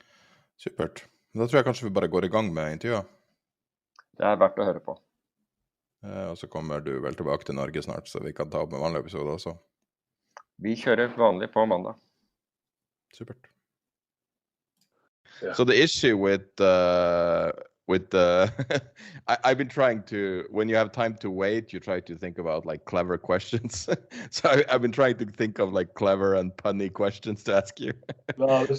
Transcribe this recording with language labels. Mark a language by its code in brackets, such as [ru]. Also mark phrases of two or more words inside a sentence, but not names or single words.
[no] Supert. Da tror jeg kanskje vi bare går i gang med intervjuet. Det verdt å høre på. Og så kommer du vel tilbake til Norge snart, så vi kan ta opp en vanlig episode også. Vi kjører vanlig på mandag. Supert. [en] Yeah. So the issue with I've been trying to, when you have time to wait, you try to think about like clever questions. So I've been trying to think of like clever and punny questions to ask you. No, there's